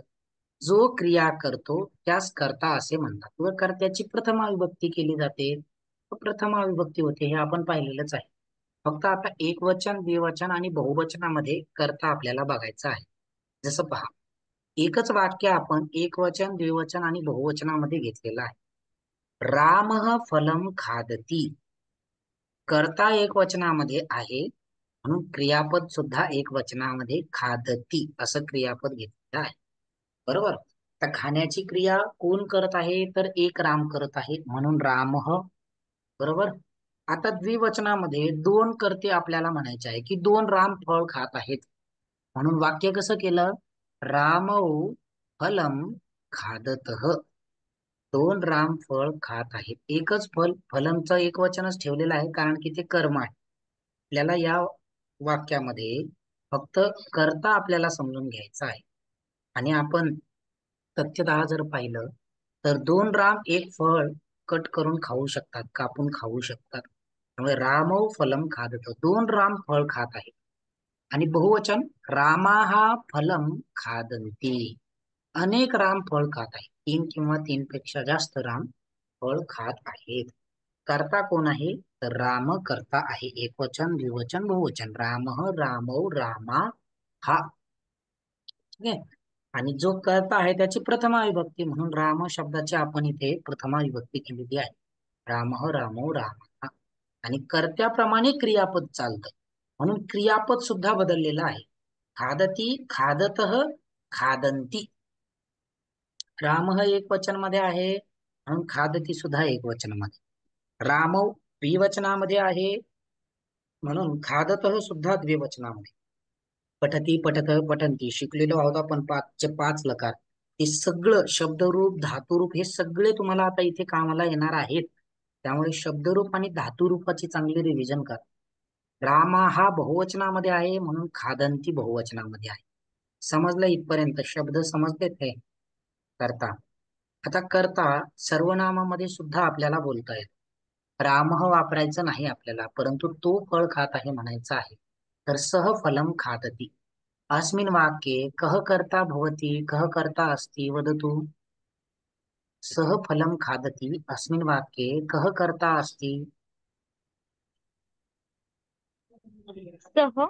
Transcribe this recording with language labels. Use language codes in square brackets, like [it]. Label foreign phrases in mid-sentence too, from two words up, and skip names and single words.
[mr] जो क्रिया करतो त्यास कर्ता असे म्हणतात व कर्त्याची प्रथमा विभक्ती केली जाते, प्रथमा विभक्ती होते, हे आपण पाहिलेलंच आहे. फक्त आता एकवचन, द्विवचन आणि बहुवचनामध्ये कर्ता आपल्याला बघायचा आहे. जसं पहा, एकच वाक्य आपण एकवचन, द्विवचन आणि बहुवचनामध्ये घेतलेलं आहे. [sa] रामः फलम खादती. [mr] कर्ता एक वचनामध्ये आहे म्हणून क्रियापद सुद्धा एक वचनामध्ये खादती असं क्रियापद घेतलेलं आहे. बरोबर. तर खाण्याची क्रिया कोण करत आहे? तर एक राम करत आहे म्हणून रामः. बरोबर. आता द्विवचनामध्ये दोन कर्ते आपल्याला म्हणायचे आहे की दोन राम फळ खात आहेत म्हणून वाक्य कसं केलं? [sa] रामौ फलम खादतः. [mr] दोन राम फळ खात आहेत. एकच फल, फलमचं एक वचनच ठेवलेलं आहे कारण की ते कर्म आहे. आपल्याला या वाक्यामध्ये फक्त कर्ता आपल्याला समजून घ्यायचा आहे. आणि आपण तथ्यतः जर पाहिलं तर दोन राम एक फळ कट करून खाऊ शकतात, कापून खाऊ शकतात. [sa] त्यामुळे रामौ फलम खादत, [mr] दोन राम फळ खात आहेत. आणि बहुवचन [sa] रामाहा फलम खादन्ति, [mr] अनेक राम फळ खात आहेत. तीन किंवा तीन पेक्षा जास्त राम फळ खात आहेत. कर्ता कोण आहे? तर राम कर्ता आहे. एकवचन, द्विवचन, बहुवचन. [sa] राम, रामौ, रामा हा. [mr] ठीक आहे. आणि जो कर्ता आहे त्याची प्रथमा विभक्ती म्हणून राम शब्दाची आपण इथे प्रथमा विभक्ती केलेली आहे. [sa] राम, रामौ, रामा. [mr] आणि कर्त्याप्रमाणे क्रियापद चालतं. म्हणून क्रियापद सुद्धा बदललेलं आहे. [sa] खादती, खादतः, खादंती. [mr] राम एक वचन मध्ये आहे म्हणून खादती सुद्धा एक वचनामध्ये. राम द्विवचनामध्ये आहे म्हणून खादतः सुद्धा द्विवचनामध्ये. [sa] पठती, पठत, पठंती [mr] शिकलेलो आहोत आपण पाचचे पाच लकार. हे सगळं शब्दरूप धातुरूप हे सगळे तुम्हाला आता इथे कामाला येणार आहेत. त्यामुळे शब्दरूप आणि धातुरूपाची चांगली रिव्हिजन करा. रामा हा बहुवचनामध्ये आहे म्हणून खादंती बहुवचनामध्ये आहे. समजलं इथपर्यंत? शब्द समजलेत हे? करता. आता करता सर्वनामामध्ये सुद्धा आपल्याला बोलता येत. रामः वापरायचं नाही आपल्याला, परंतु तो फळ खात आहे म्हणायचं आहे. [sa] तर सह फलम खादती. अस्मिन् वाक्ये कः कर्ता भवति, कः कर्ता अस्ति वदतु. सह फलम खादति अस्मिन् वाक्ये कः कर्ता अस्ति. सह